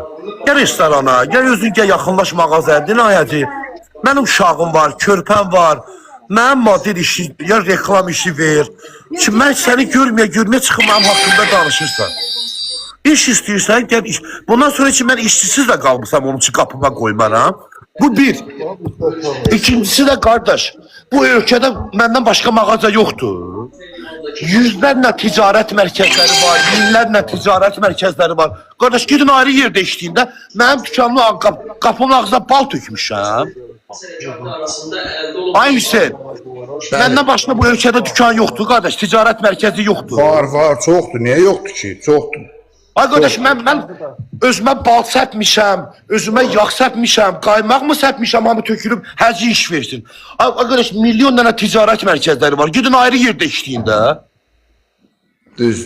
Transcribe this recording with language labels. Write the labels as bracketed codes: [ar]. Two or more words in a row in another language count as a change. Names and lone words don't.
[az] Gəl restorana, gəl özün gəl yaxınlaş mağazaya, dinayəcək. Mənim uşağım var, körpəm var, mənim model işi, ya reklam işi ver. Ki, mən səni görməyə çıxım, mənim haqqımda danışırsan. İş istəyirsən, gəl iş. Bundan sonra ki, mən işçisiz də qalmışam, onun için qapıma qoymaram. Bu bir. [tr] İkincisi de kardeş, bu ülkede benden başka mağaza yoktur. Yüzlerle ticaret merkezleri var, binlerle ticaret merkezleri var. Kardeş gidin ayrı yerde içtiğinde, benim dükkanımın kapımın ağzına bal tökmüşəm. Ay Hüseyin, benden başka bu ülkede dükkan yoktur kardeş, ticaret merkezi yoktur. [az] Var, çoxdur. Niyə yoxdur ki? Çoxdur. Ay qardaş, mən özümə bal səpmişəm, özümə yağ səpmişəm, qaymaq mı səpmişəm, hamı tökülüb, həci iş versin. Ay qardaş, milyon dənə ticarət mərkəzləri var, gidin ayrı yerdə işləyin də. Düz.